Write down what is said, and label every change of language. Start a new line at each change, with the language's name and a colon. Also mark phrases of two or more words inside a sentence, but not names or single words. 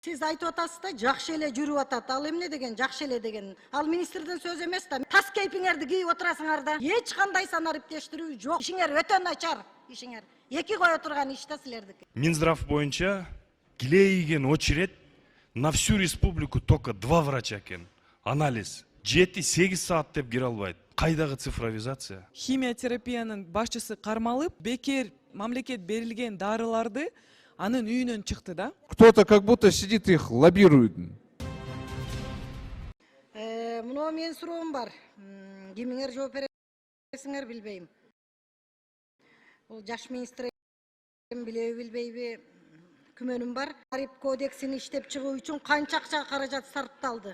Kyrgyz: Сиз айтып атасыз да, жакшы эле жүрүп атат. Ал эмне деген жакшы эле деген? Ал министрдин сөзү эмес да. Тас кейпиңерди кийип отурасыңар да. Эч кандай санариптештирүү жок. Ишиңер өтө начар, ишиңер. Эки кое турган иш да силердики. Минздрав боюнча килейген очередь
Russian: на всю республику только 2 врача
Kyrgyz: экен. Анализ 7-8 саат деп кире албайт. Кайдагы цифровизация? Химия терапиянын башчысы кармалып, бекер мамлекет берилген дарыларды анын үйүнөн чыкты да.
Russian: Кто-то как будто сидит их лоббирует.
Kyrgyz: Мына менин суроом бар. Кимиңер жооп бересиңер билбейм. Бул жаш министр билеби билбейби күмөнүм бар. Тариф кодексин иштеп чыгуу үчүн канча акча каражат сарпталды?